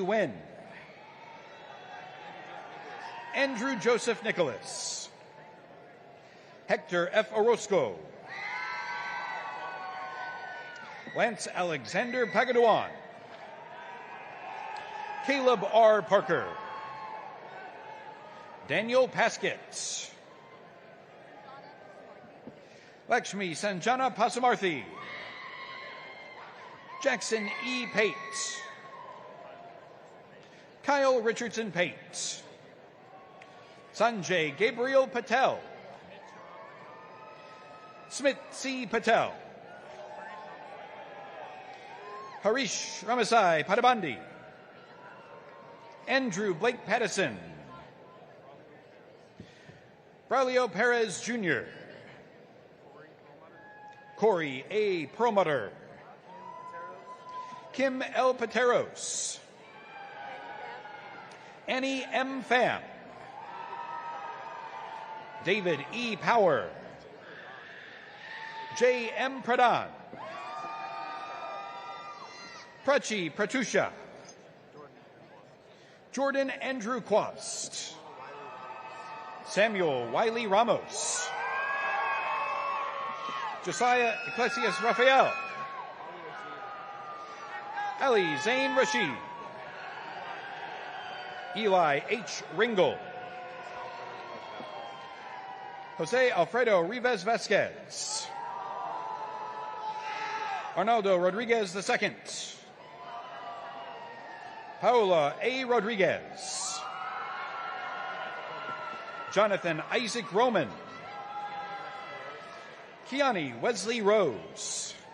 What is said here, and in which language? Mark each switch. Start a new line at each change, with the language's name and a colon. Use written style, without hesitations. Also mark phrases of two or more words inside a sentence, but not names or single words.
English: Wynn, Andrew Joseph Nicholas, Hector F. Orozco, Lance Alexander Pagaduan, Caleb R. Parker, Daniel Paskett, Lakshmi Sanjana Pasamarthi, Jackson E. Pate, Kyle Richardson Pate, Sanjay Gabriel Patel, Smith C. Patel, Harish Ramasai Padabandi, Andrew Blake Pattison, Braulio Perez Jr., Corey A. Perlmutter, Kim L. Pateros, Annie M. Pham, David E. Power, J. M. Pradhan, Prachi Pratusha, Jordan Andrew Quast, Samuel Wiley Ramos, Josiah Ecclesias Raphael, Ali Zain Rashid, Eli H. Ringel, Jose Alfredo Rivas Vasquez, Arnaldo Rodriguez II, Paola A. Rodriguez, Jonathan Isaac Roman, Kiani Wesley Rose.